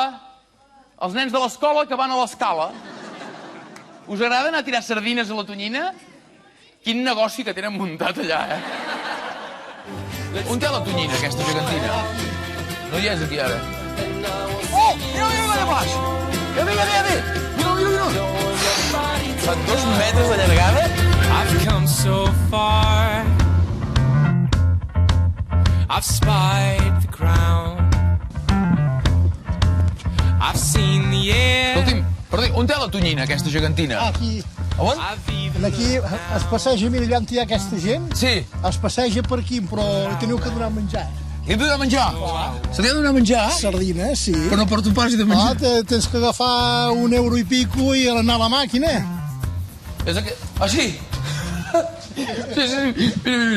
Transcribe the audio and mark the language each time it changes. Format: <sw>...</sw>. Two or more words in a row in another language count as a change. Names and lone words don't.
<ca>Els nens de l'escola que van a l'Escala. Us agrada anar a tirar sardines a la tonyina? Quin negoci que tenen muntat allà, On té la tonyina, aquesta gegantina? No hi és aquí, ara. Oh! Mira, allà baix! Ja ve! Mira! Fa 2 metres de llargada.</ca> <en>I've come so far. I've spied the ground. I've seen the air.</en> <ca>Escolti'm, perdó, on té la tonyina, aquesta gegantina? Aquí, On?</ca> <en>I've even</en> <ca>aquí es passeja, mira allà on hi ha aquesta gent, Sí. es passeja per aquí, però li teniu que donar menjar. Li hem de donar menjar? Se li ha de donar menjar? Sardines, sí. Però no porto pas de menjar. Tens que agafar €1 i pico i anar a la màquina. És aquest... Ah, sí? Sí. Mira.</ca>